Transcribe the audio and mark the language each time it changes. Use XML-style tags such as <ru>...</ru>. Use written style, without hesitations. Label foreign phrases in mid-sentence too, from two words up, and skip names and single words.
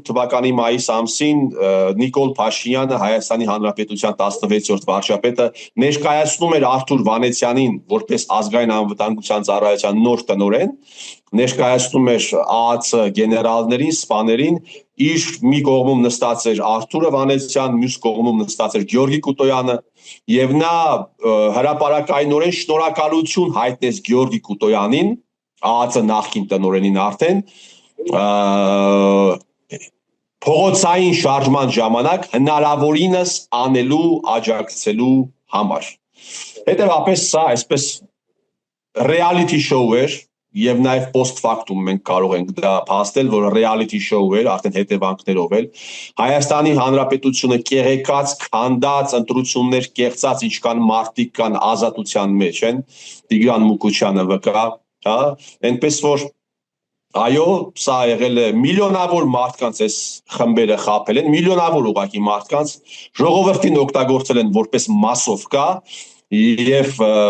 <hy>թվականի մայիս ամսին Նիկոլ Փաշինյանը Հայաստանի Հանրապետության 16-րդ վարչապետը ներկայացնում էր Արթուր Վանեցյանին որպես ազգային անվտանգության ծառայության նոր տնօրեն, ներկայացնում էր ԱԱՑ գեներալներին, սպաներին, իր մի կողմում նստած էր Արթուրը Վանեցյան, մյուս կողմում նստած էր Գյորգի Կուտոյանը, եւ նա հրապարակայնորեն շնորհակալություն հայտնեց Գյորգի Կուտոյանին, ԱԱՑ նախկին տնօրենին արդեն փողոցային շարժման ժամանակ հնարավորինս անելու աջակցելու համար։ Հետևաբար սա այսպես</hy> <en>reality show</en> <hy>էր եւ նաեւ</hy> <la>post factum</la> <hy>մենք կարող ենք դա փաստել, որ</hy> <en>reality show</en> <hy>էր, արդեն հետևանքներով էլ Հայաստանի Հանրապետությունը կեղեկած, քանդած, ընտրություններ կեղծած ինչքան մարտիկ կան ազատության մեջ են, Տիգրան Մուկուչյանը վկա, հա, այնպես որ այո, սա եղել է միլիոնավոր մարդկանց այս խմբերը խաբել են, միլիոնավոր ուղղակի մարդկանց ժողովրդին օգտագործել են որպես մասովկա եւ</hy>